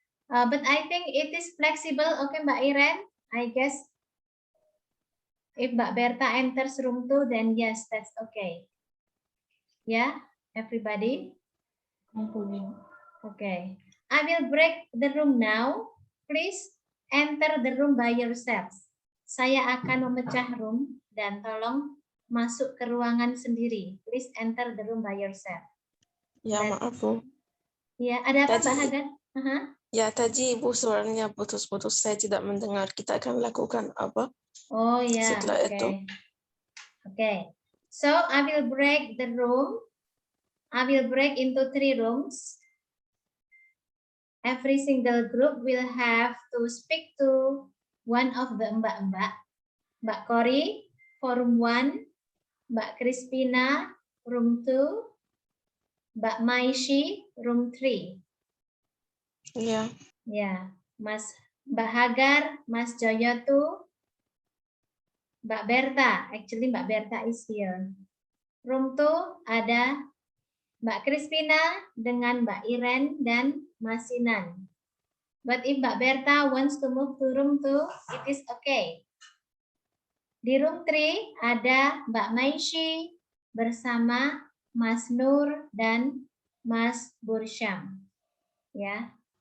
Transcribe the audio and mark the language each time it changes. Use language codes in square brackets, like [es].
[en] But I think it is flexible. Oke Mbak Iren, I guess if Mbak Berta enters room 2, then yes, that's okay. Yeah, everybody? Okay. I will break the room now. Please enter the room by yourselves. [id] Saya akan memecah room dan tolong masuk ke ruangan sendiri. [en] Please enter the room by yourself. [id] Ya, maaf, Bu. Ya, ada apa Tadi- Mbak Hagan? Ya, tadi Ibu suaranya putus-putus. Saya tidak mendengar. Kita akan lakukan apa Oh ya, setelah itu? [en] Okay. So I will break the room. I will break into 3 rooms. Every single group will have to speak to one of the mbak-mbak. Mbak Kori for room 1, Mbak Crispina room 2, Mbak Maishi room 3. [id] Ya. Ya, Mbak Hagar, Mas Joyotu, Mbak Berta. [en] Actually Mbak Berta is here. [id] Room 2 ada Mbak Crispina dengan Mbak Iren dan Mas Sinan. [en] But if Mbak Berta wants to move to room 2, it is okay. [id] Di room 3 ada Mbak Maishi bersama Mas Nur dan Mas Bursyam. Ya.